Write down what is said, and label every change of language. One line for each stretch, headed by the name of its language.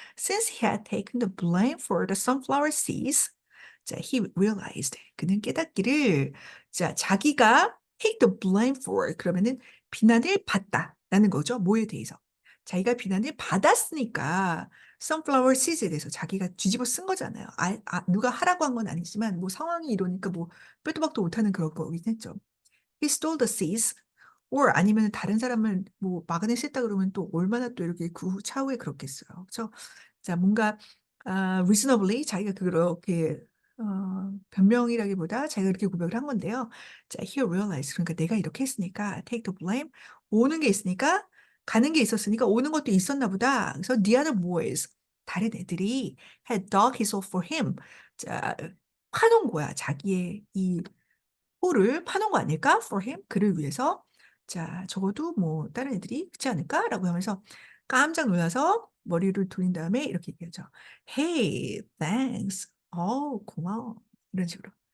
English: Since he had taken the blame for the sunflower seeds,
Korean: 자,
English: he realized.
Korean: 그는 깨닫기를, 자, 자기가
English: take the blame for,
Korean: 그러면은 비난을 받다라는 거죠. 뭐에 대해서. 자기가 비난을 받았으니까 sunflower seeds에 대해서 자기가 뒤집어 쓴 거잖아요. 누가 하라고 한 건 아니지만 뭐 상황이 이러니까 뭐 빼도 박도 못하는 그런 거긴 했죠.
English: He stole the seeds.
Korean: or 아니면 다른 사람을 뭐 막아냈다 그러면 또 얼마나 또 이렇게 그 차후에 그렇겠어요. 그렇죠? 자, 뭔가 reasonably 자기가 그렇게 변명이라기보다 자기가 그렇게 고백을 한 건데요. 자,
English: he realized
Korean: 그러니까 내가 이렇게 했으니까
English: take the blame
Korean: 오는 게 있으니까 가는 게 있었으니까 오는 것도 있었나 보다. 그래서
English: the other boys
Korean: 다른 애들이
English: had dug his hole for him.
Korean: 자, 파놓은 거야. 자기의 이 홀을 파놓은 거 아닐까?
English: For him?
Korean: 그를 위해서. 자, 적어도 뭐 다른 애들이 그렇지 않을까? 라고 하면서 깜짝 놀라서 머리를 돌린 다음에 이렇게 얘기하죠.
English: Hey, thanks.
Korean: 고마워. 이런 식으로.